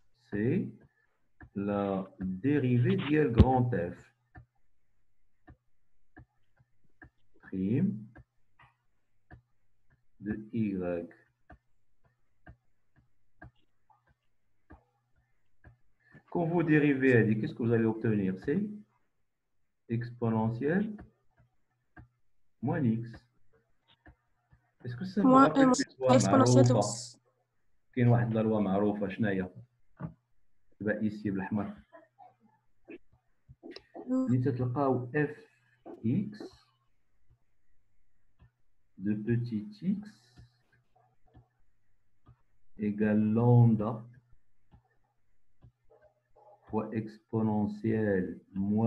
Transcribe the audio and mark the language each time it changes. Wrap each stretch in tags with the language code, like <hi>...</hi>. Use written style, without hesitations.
<fr>C'est la dérivée</fr> <ar>ديال</ar> <fr>grand f prime de y. Quand vous dérivez, qu'est-ce que vous allez obtenir? C'est exponentielle moins x. Est-ce que ça vous Moins rappelle une loi exponentielle de</fr> <ar>معروفة؟ كاين واحد لا لوا معروفة شنو هي؟ تبقى</ar> <fr>ici</fr> <ar>بالأحمر. اللي تتلقاو</ar> <fr>f x de petit x égale lambda fois exponentielle moins</fr>